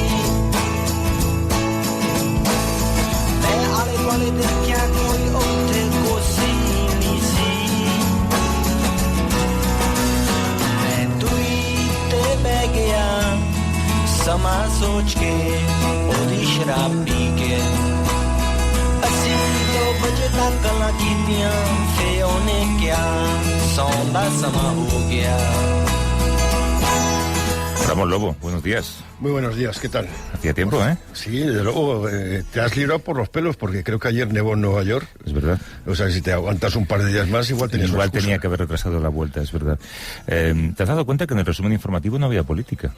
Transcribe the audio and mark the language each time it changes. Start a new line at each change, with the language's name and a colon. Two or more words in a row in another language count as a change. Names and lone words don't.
Punjabi: ਮੈਂ ਆਲੇ ਦੁਆਲੇ ਦੇਖਿਆ ਕੋਈ ਉੱਥੇ ਕੋਸੀ ਨਹੀਂ ਸੀ ਮੈਂ ਦੂਈ ਤੇ ਬਹਿ ਗਿਆ ਸਮਾਂ ਸੋਚ ਕੇ ਉਹਦੀ ਸ਼ਰਾਬ ਪੀ ਕੇ ਅਸੀਂ 2 ਵਜੇ ਤੱਕ ਗੱਲਾਂ ਕੀਤੀਆਂ ਫੇ ਉਹਨੇ ਕਿਹਾ ਸੌਣ ਦਾ ਸਮਾਂ ਹੋ ਗਿਆ
Spanish: Ramón Lobo, buenos días. Muy buenos días, ¿qué tal? Hacía tiempo, ¿eh? Sí, desde luego, te has librado por los pelos porque creo que ayer nevó en Nueva York. Es verdad. O sea, si te aguantas un par de días más, igual tenías Igual tenía que haber retrasado la vuelta, es verdad. ¿Te has dado cuenta que en el resumen informativo no había política?